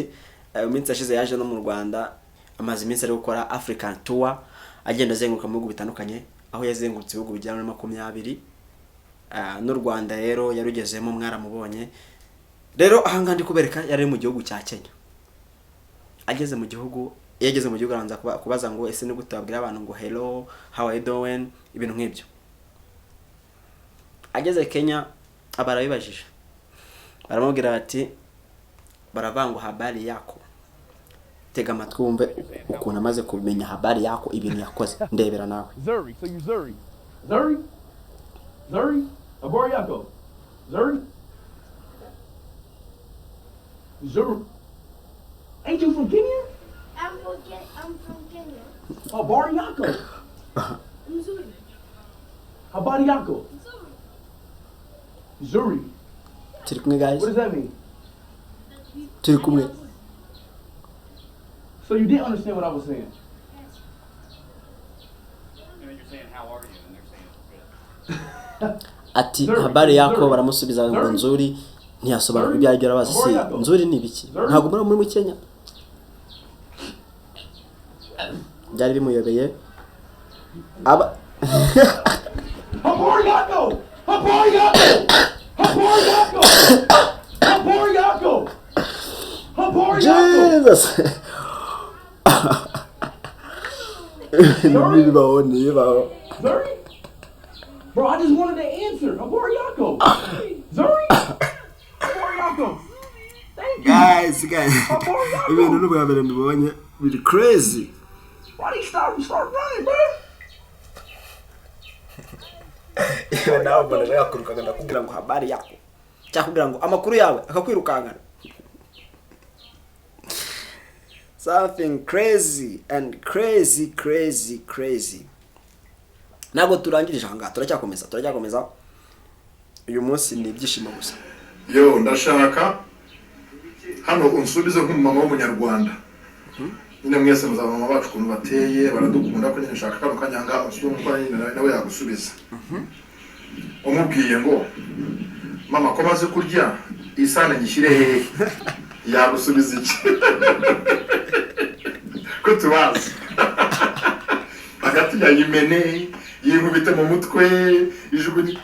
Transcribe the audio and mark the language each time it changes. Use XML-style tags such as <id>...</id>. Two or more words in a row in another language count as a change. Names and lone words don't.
<rw>Iminsi ashize yaje no mu Rwanda amazi iminsi ari gukora African Tour agenda azenguruka mu bihugu bitandukanye aho yazengurutse ibihugu bijyana na 20 n'u Rwanda rero yarugezemo mwaramubonye. Rero ahanga ndi kubereka yari mu gihugu cya Kenya. Yageze mu gihugu aranza kubaza ngo ese ni gutabwira abantu ngo</rw> <en>hello, how are you doing,</en> <rw>ibintu nk'ibyo. Ageze Kenya abarabibajije baramubwira bati baravango</rw> <sw>habari yako,</sw> <rw>tega amatwi wumve ukuntu amaze kumenya</rw> <sw>habari yako</sw> <rw>ibintu yakoze ndebera nawe.</rw> <sw>Zuri,</sw> <en>so you</en> <sw>Zuri, habari yako, Zuri,</sw> <en>ain't you from Kenya? I'm from Kenya.</en> <sw>Habari yako. Mzuri. Habari yako. Zuri.</sw> <rw>Turi kumwe guys.</rw> <en>What does that mean?</en> <rw>Turi kumwe.</rw> <en>So you didn't understand what I was saying? And then you're saying how are you and they're saying good.</en> <rw>Ati</rw> <sw>habari yako</sw> <rw>baramusubiza ngo nzuri ntiyasobanura ibyo yagira bazi si nzuri ni biki ntago muri Kenya. Byari bimuyobeye aba</rw> <sw>Habari yako. Jesus.</sw> <rw>Nibaho.</rw> <sw>Zuri?</sw> <en>Bro, I just wanted to answer.</en> <sw>Habari yako. Zuri? Habari yako.</sw> <en>Thank you. Guys.</en> <sw>Habari yako.</sw> <rw>Ibintu n'ubwa mbere mbonye biri crazy.</rw> <en>Why do you start running, bro?</en> <rw>Iyo nawe mbona yakurukaga ndakubwira ngo</rw> <sw>habari yako</sw> <rw>cyakubwira ngo amakuru yawe akakwirukanga.</rw> <en>Something crazy and crazy.</en> <rw>Ntabwo turangirije hanga turacyakomeza. Uyu munsi ni ibyishimo gusa. Yo ndashaka hano unsubize nk'umama w'umunyarwanda. nyine mwese muzaba mama bacu ukuntu bateye baradukunda ko nyine nshaka kano kanyanga usubye mu kwa nyine nawe yagusubiza umubwiye ngo mama ko maze kurya isane nyishyire hehe yagusubiza iki ko tubazi hagati ya yimene yinkubite mu mutwe ijugunye</rw>